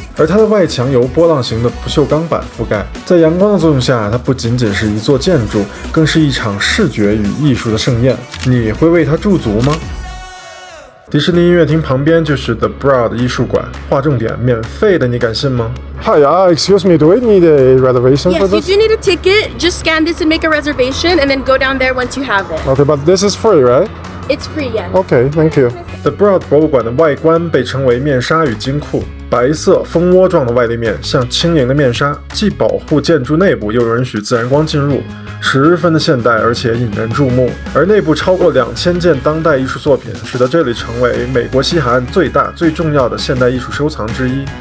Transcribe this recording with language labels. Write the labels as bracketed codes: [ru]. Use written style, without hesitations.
[zh] 而它的外墙由波浪形的不锈钢板覆盖，在阳光的作用下，它不仅仅是一座建筑，更是一场视觉与艺术的盛宴。你会为它驻足吗？迪士尼音乐厅旁边就是 The Broad 艺术馆，划重点，免费的，你敢信吗？ [en] Hi, excuse me, do we need a reservation for Yes, you this? do need a ticket. Just scan this and make a reservation, and then go down there once you have it. Okay, but this is free, right? It's free, yes. Okay, thank you. [zh] The Broad 博物馆的外观被称为面纱与金库，白色蜂窝状的外立面像轻盈的面纱，既保护建筑内部，又允许自然光进入，十分的现代，而且引人注目。而内部超过2000件当代艺术作品，使得这里成为美国西海岸最大、最重要的现代艺术收藏之一。